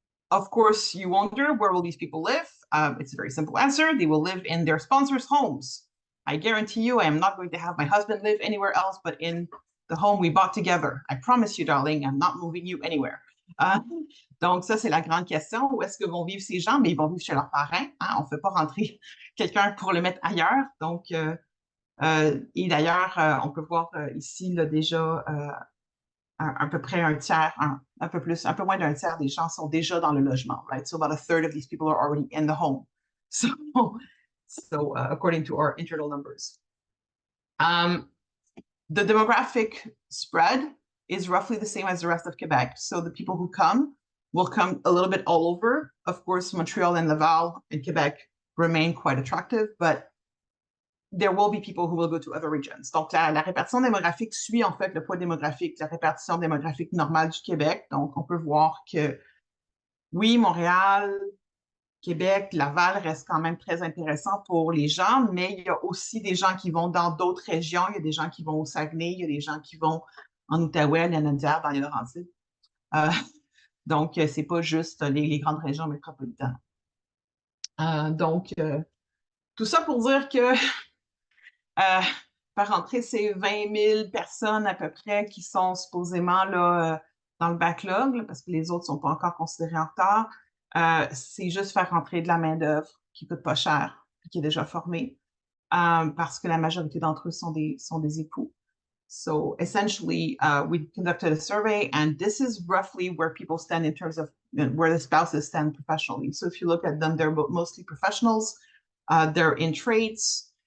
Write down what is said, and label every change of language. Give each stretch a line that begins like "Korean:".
English: Of course, you wonder, where will these people live? It's a very simple answer. They will live in their sponsors' homes. I guarantee you I am not going to have my husband live anywhere else but in the home we bought together. I promise you, darling, I'm not moving you anywhere.
French: Donc, ça, c'est la grande question. Où est-ce que vont vivre ces gens? Mais ils vont vivre chez leurs parents. Hein? On ne fait pas rentrer quelqu'un pour le mettre ailleurs. Donc, et d'ailleurs, on peut voir ici là, déjà à peu près un tiers, un peu moins d'un tiers des gens sont déjà dans le logement,
English: right? So about a third of these people are already in the home. So according to our internal numbers. The demographic spread is roughly the same as the rest of Quebec. So the people who come will come a little bit all over. Of course, Montreal and Laval and Quebec remain quite attractive, but there will be people who will go to other regions.
French: Donc, la répartition démographique suit en fait le poids démographique, la répartition démographique normale du Québec. Donc, on peut voir que oui, Montréal, Québec, Laval reste quand même très intéressant pour les gens, mais il y a aussi des gens qui vont dans d'autres régions. Il y a des gens qui vont au Saguenay, il y a des gens qui vont en Outaouais, en Andière, dans les Laurentides. Donc, c'est pas juste les grandes régions métropolitaines. Donc, tout ça pour dire que par entrée, c'est 20 000 personnes à peu près qui sont supposément là, dans le backlog, là, parce que les autres ne sont pas encore considérés en retard. C'est juste faire rentrer de la main-d'œuvre qui ne coûte pas cher et qui est déjà formée, parce que la majorité d'entre eux sont des époux.
English: So essentially, we conducted a survey, and this is roughly where people stand in terms of where the spouses stand professionally. So if you look at them, they're mostly professionals. They're in trades.